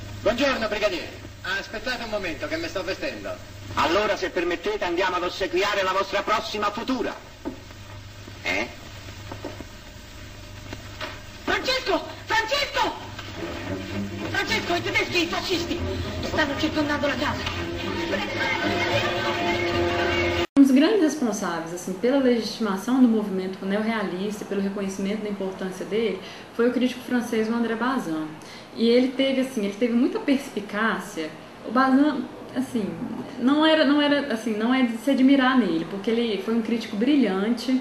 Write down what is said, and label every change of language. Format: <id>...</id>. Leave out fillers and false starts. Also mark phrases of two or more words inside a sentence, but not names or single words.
<it>Buongiorno, brigadiere. Aspettate un momento che mi sto vestendo. Allora, se permettete, andiamo ad ossequiare la vostra prossima futura. Francesco! Francesco! Francesco, i tedeschi, i fascisti, stanno circondando la casa.</it> <pt>Um dos grandes responsáveis assim, pela legitimação do movimento neorrealista e pelo reconhecimento da importância dele foi o crítico francês André Bazin. E ele teve muita perspicácia. O Bazin, assim, não é de se admirar nele, porque ele foi um crítico brilhante.</pt>